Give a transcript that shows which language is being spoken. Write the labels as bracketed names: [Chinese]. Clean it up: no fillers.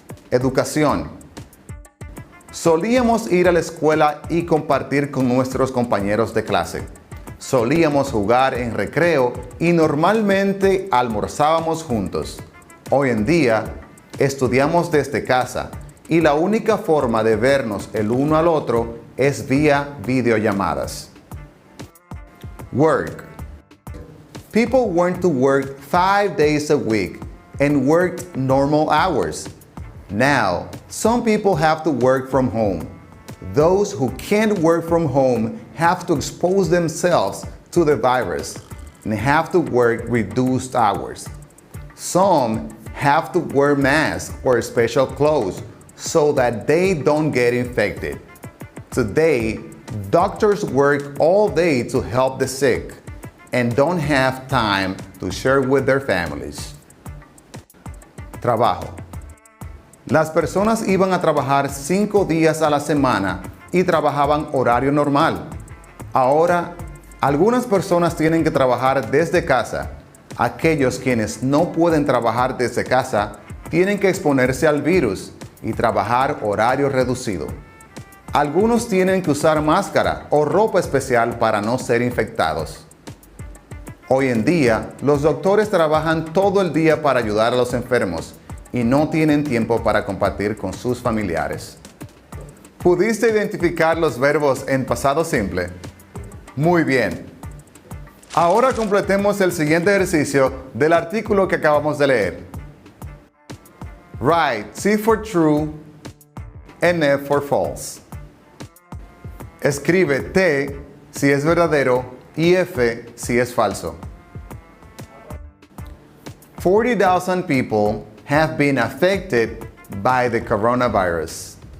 [Spanish] Educación. Solíamos ir a la escuela y compartir con nuestros compañeros de clase. Solíamos jugar en recreo y normalmente almorzábamos juntos. Hoy en día, estudiamos desde casa y la única forma de vernos el uno al otro es vía videollamadas. [English] Work. People went to work 5 days a week and worked normal hours. Now, some people have to work from home. Those who can't work from home have to expose themselves to the virus and have to work reduced hours. Some have to wear masks or special clothes so that they don't get infected. Today, doctors work all day to help the sick and don't have time to share with their families. [Spanish] Trabajo. Las personas iban a trabajar 5 días a la semana y trabajaban horario normal. Ahora, algunas personas tienen que trabajar desde casa. Aquellos quienes no pueden trabajar desde casa tienen que exponerse al virus y trabajar horario reducido. Algunos tienen que usar máscara o ropa especial para no ser infectados. Hoy en día, los doctores trabajan todo el día para ayudar a los enfermos y no tienen tiempo para compartir con sus familiares. ¿Pudiste identificar los verbos en pasado simple? Muy bien. Ahora completemos el siguiente ejercicio del artículo que acabamos de leer. [English] Write C for true and F for false. [Spanish] Escribe T si es verdadero y F si es falso. [English] 40,000 people have been affected by the coronavirus.